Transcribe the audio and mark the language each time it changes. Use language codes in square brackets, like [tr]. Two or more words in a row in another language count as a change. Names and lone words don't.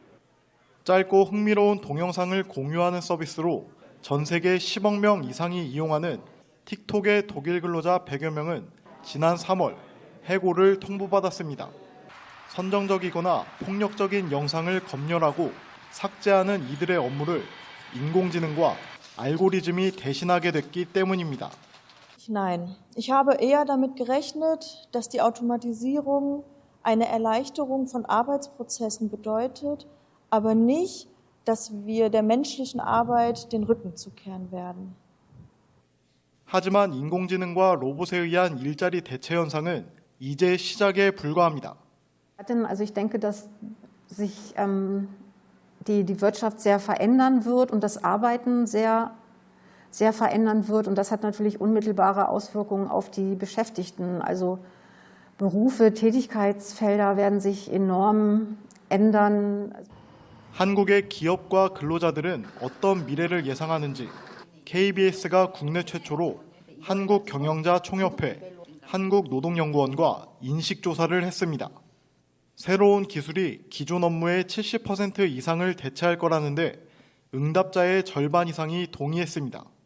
[ko] 짧고 흥미로운 동영상을 공유하는 서비스로 전 세계 10억 명 이상이 이용하는 틱톡의 독일 근로자 100여 명은 지난 3월 해고를 통보받았습니다. 선정적이거나 폭력적인 영상을 검열하고 삭제하는 이들의 업무를 인공지능과 알고리즘이 대신하게 됐기 때문입니다. [de] Nein, ich habe eher damit gerechnet, dass die Automatisierung eine Erleichterung von Arbeitsprozessen bedeutet, aber nicht, dass wir der menschlichen Arbeit den Rücken zukehren werden. [ko] 하지만 인공지능과 로봇에 의한 일자리 대체 현상은 이제 시작에 불과합니다. [de] Also ich denke, dass sich die Wirtschaft sehr verändern wird und das Arbeiten sehr verändern wird. Und das hat natürlich unmittelbare Auswirkungen auf die Beschäftigten. Also Berufe, Tätigkeitsfelder werden sich enorm ändern. [ko] 한국의 기업과 근로자들은 어떤 미래를 예상하는지 KBS가 국내 최초로 한국경영자총협회, 한국노동연구원과 인식조사를 했습니다. 새로운 기술이 기존 업무의 70% 이상을 대체할 거라는데 응답자의 절반 이상이 동의했습니다.